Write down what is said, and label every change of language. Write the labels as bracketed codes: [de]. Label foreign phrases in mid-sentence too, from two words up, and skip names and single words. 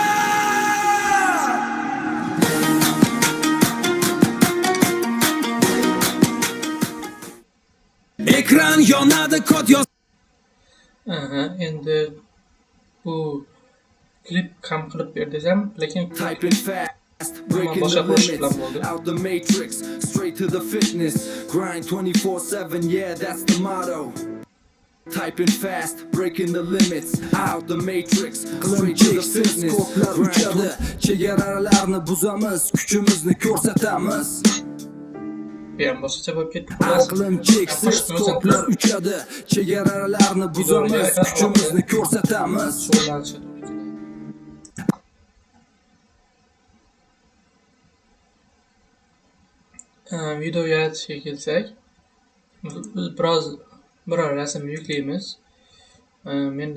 [uz] Ekran yonadi, kod yoz. Endi bu klip ham qilib ber desam, lekin [en] Typing fast, breaking [uz] boshqa [en] the [uz] qo'shiq bilan [en] limits, [uz] bo'ldi. [en] out the matrix, straight to the fitness, grind 24/7, yeah, that's the motto. Typing fast, breaking the limits, out the matrix, straight to the fitness, grind. [uz] Chegaralarni buzamiz, kuchimizni ko'rsatamiz. Bu ham boshqacha bo'lib ketdi. Aqlim cheksiz, kodlar uchadi, chegaralarni buzamiz, kuchimizni ko'rsatamiz. Video yaratishga kelsak, biror rasm yuklaymiz.